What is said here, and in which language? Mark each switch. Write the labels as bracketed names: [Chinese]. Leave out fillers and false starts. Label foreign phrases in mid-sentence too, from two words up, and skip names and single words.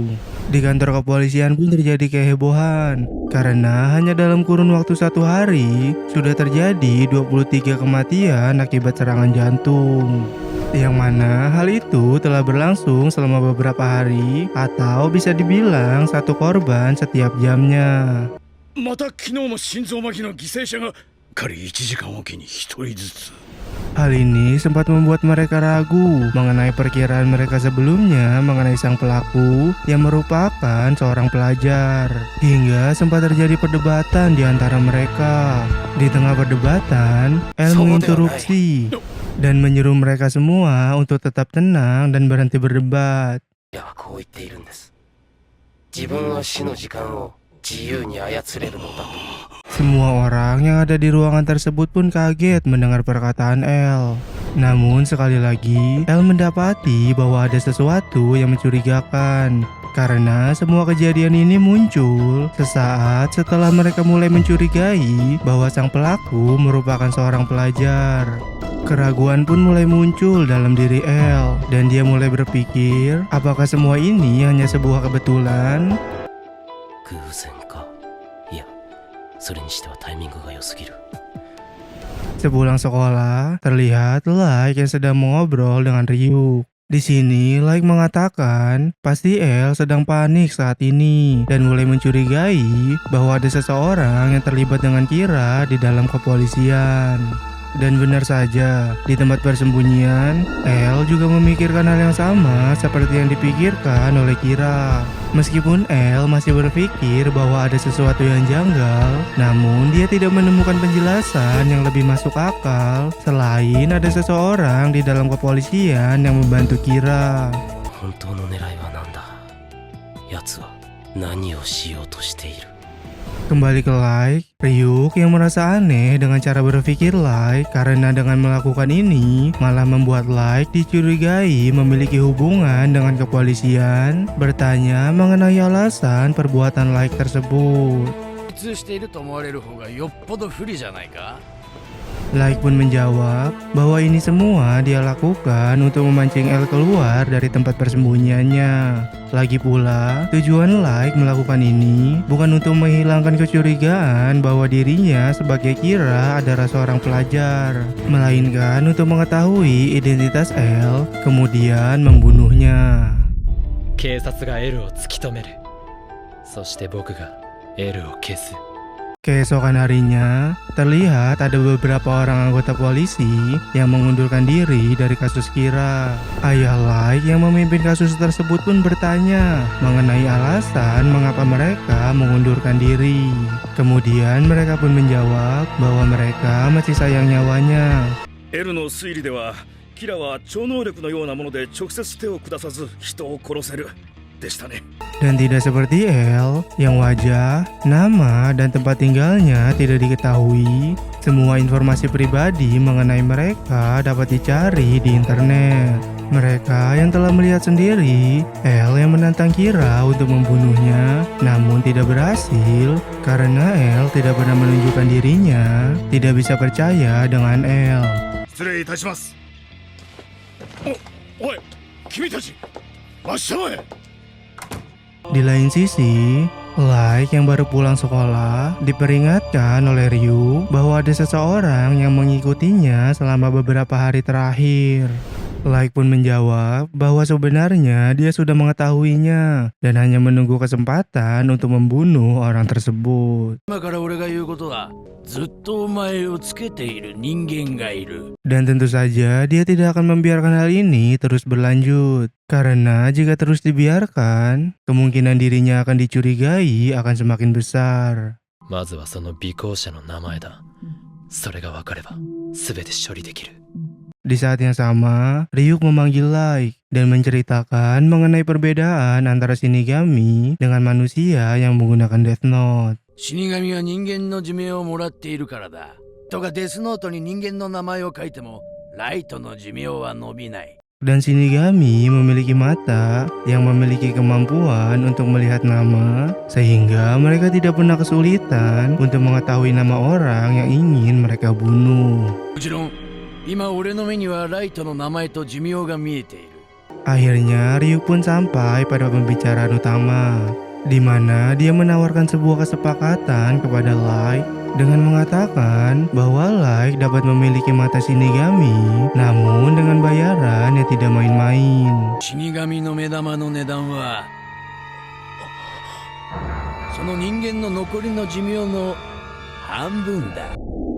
[Indonesian] Di kantor kepolisian pun terjadi kehebohan karena hanya dalam kurun waktu 1 hari sudah terjadi 23 kematian akibat serangan jantung. Yang mana hal itu telah berlangsung selama beberapa hari atau bisa dibilang 1 korban setiap jamnya. [Japanese] また昨日も心臓麻痺の犠牲者が仮1時間おきに1人ずつ。 [Indonesian] Hal ini sempat membuat mereka ragu mengenai perkiraan mereka sebelumnya mengenai sang pelaku yang merupakan seorang pelajar. Hingga sempat terjadi perdebatan di antara mereka. Di tengah perdebatan, El menginterupsi dan menyuruh mereka semua untuk tetap tenang dan berhenti berdebat. [Japanese] 彼らはこう言っているんです。自分は死の時間を自由に操れるのだと。 [Indonesian] Semua orang yang ada di ruangan tersebut pun kaget mendengar perkataan El. Namun sekali lagi, El mendapati bahwa ada sesuatu yang mencurigakan. Karena semua kejadian ini muncul sesaat setelah mereka mulai mencurigai bahwa sang pelaku merupakan seorang pelajar. Keraguan pun mulai muncul dalam diri El, dan dia mulai berpikir apakah semua ini hanya sebuah kebetulan? [Japanese] 偶然か。いや、それにしてはタイミングが良すぎる。 [Indonesian] Sepulang sekolah, terlihat Light yang sedang mengobrol dengan Ryu. Di sini, Light mengatakan pasti El sedang panik saat ini dan mulai mencurigai bahwa ada seseorang yang terlibat dengan Kira di dalam kepolisian. Dan benar saja, di tempat persembunyian, El juga memikirkan hal yang sama seperti yang dipikirkan oleh Kira. Meskipun El masih berpikir bahwa ada sesuatu yang janggal, namun dia tidak menemukan penjelasan yang lebih masuk akal selain ada seseorang di dalam kepolisian yang membantu Kira. [Japanese] 本当の狙いは何だ。奴は何をしようとしている。 [Indonesian] Kembali ke Light, Ryuk yang merasa aneh dengan cara berpikir Light karena dengan melakukan ini malah membuat Light dicurigai memiliki hubungan dengan kepolisian, bertanya mengenai alasan perbuatan Light tersebut. [Japanese] 通していると思われる方がよっぽど不利じゃないか。 [Indonesian] Light pun menjawab bahwa ini semua dia lakukan untuk memancing El keluar dari tempat persembunyiannya. Lagi pula, tujuan Light melakukan ini bukan untuk menghilangkan kecurigaan bahwa dirinya sebagai Kira adalah seorang pelajar, melainkan untuk mengetahui identitas El, kemudian membunuhnya. [Japanese] 警察が L を突き止める。そして僕が L を消す。 [Indonesian] Keesokan harinya, terlihat ada beberapa orang anggota polisi yang mengundurkan diri dari kasus Kira. Ayah Light yang memimpin kasus tersebut pun bertanya mengenai alasan mengapa mereka mengundurkan diri. Kemudian mereka pun menjawab bahwa mereka masih sayang nyawanya. [Japanese] L の推理ではキラは超能力のようなもので直接手を下さず人を殺せるでしたね。 [Indonesian] Dan tidak seperti El yang wajah, nama, dan tempat tinggalnya tidak diketahui. Semua informasi pribadi mengenai mereka dapat dicari di internet. Mereka yang telah melihat sendiri El yang menantang Kira untuk membunuhnya, namun tidak berhasil karena El tidak pernah menunjukkan dirinya tidak bisa percaya dengan El. [Japanese] 失礼いたします。おい、君たち、真っ正面。 [Indonesian] Di lain sisi, Light yang baru pulang sekolah diperingatkan oleh Ryuk bahwa ada seseorang yang mengikutinya selama beberapa hari terakhir. Light pun menjawab bahwa sebenarnya dia sudah mengetahuinya dan hanya menunggu kesempatan untuk membunuh orang tersebut. [Japanese] 今から俺が言うことはずっとお前をつけている人間がいる。 [Indonesian] Dan tentu saja dia tidak akan membiarkan hal ini terus berlanjut. Karena jika terus dibiarkan, kemungkinan dirinya akan dicurigai akan semakin besar. [Japanese] まずはその尾行者の名前だ。それが分かれば全て処理できる。 [Indonesian] Di saat yang sama, Ryuk memanggil Light dan menceritakan mengenai perbedaan antara Shinigami dengan manusia yang menggunakan Death Note. [Japanese] 死神は人間の寿命をもらっているからだ。とかデスノートに人間の名前を書いてもライトの寿命は伸びない。 [Indonesian] Dan Shinigami memiliki mata yang memiliki kemampuan untuk melihat nama, sehingga mereka tidak pernah kesulitan untuk mengetahui nama orang yang ingin mereka bunuh. [Japanese] もちろん今俺の目にはライトの名前と寿命が見えている。 [Indonesian] Akhirnya Ryuk pun sampai pada pembicaraan utama, di mana dia menawarkan sebuah kesepakatan kepada Light dengan mengatakan bahwa Light dapat memiliki mata Shinigami, namun dengan bayaran yang tidak main-main. [Japanese] 死神の目玉の値段はその人間の残りの寿命の半分だ。